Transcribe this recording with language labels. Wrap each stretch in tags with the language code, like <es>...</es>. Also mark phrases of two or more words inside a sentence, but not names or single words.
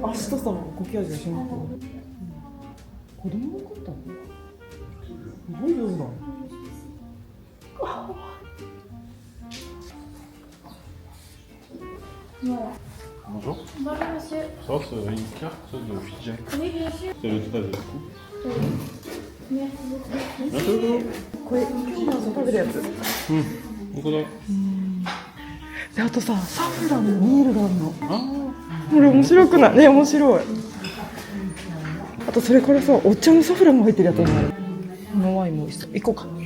<ja>足とさ、コキアジがしまってる。子供の子だったの？すごい上手だね。</ja> <fr>Bonjour. Bonjour monsieur. Ça, c'est une carte de Fidji. Oui, bien sûr. C'est le total du coup. Merci beaucoup. Merci beaucoup.</fr> <ja>これ、今日の朝食べるやつ。本当だ。で、あとさ、サフランのミールがあるの。これ面白くない？ね、面白い。あとそれからさ、お茶のサフランも入ってるやつもある。このワインも美味しそう。行こうか。</ja>